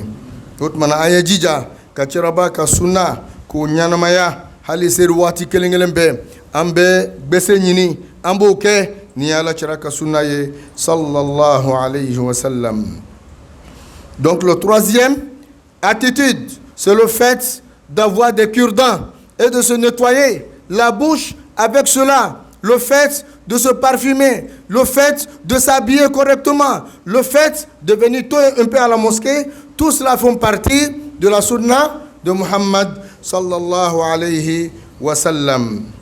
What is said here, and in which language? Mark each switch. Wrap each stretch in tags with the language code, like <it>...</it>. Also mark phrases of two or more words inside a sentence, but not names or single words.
<bm>O tuma na an ye jija ka ciraba ka sunna k'o ɲanamaya hali seri waati kelen bɛɛ an bɛ gbese ɲini an b'o kɛ ni ala cira ka sunna ye</bm> <ar>صلى الله عليه وسلم.</ar> <fr>Donc le troisième attitude, c'est le fait d'avoir des cure-dents et de se nettoyer la bouche avec cela. Le fait de se parfumer, le fait de s'habiller correctement, le fait de venir tôt un peu à la mosquée, tout cela font partie de la sunna de Muhammad</fr> <ar>صلى الله عليه وسلم.</ar>